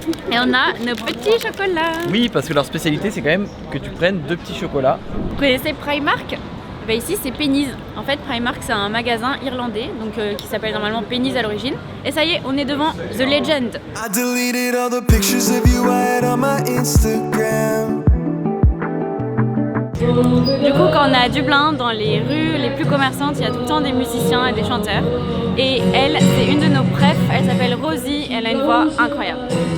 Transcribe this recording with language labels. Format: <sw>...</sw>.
<fr>Et on a nos petits chocolats. Oui, parce que leur spécialité c'est quand même que tu prennes 2 petits chocolats. Vous connaissez Primark? Bah ici c'est Penny's. En fait Primark c'est un magasin irlandais donc qui s'appelle normalement Penny's à l'origine. Et ça y est, on est devant The Legend.</fr> <en>I deleted all the pictures of you I had on my Instagram.</en> <fr>Du coup, quand on est à Dublin, dans les rues les plus commerçantes, il y a tout le temps des musiciens et des chanteurs. Et elle, c'est une de nos prefs, elle s'appelle Rosie, elle a une voix incroyable.</fr>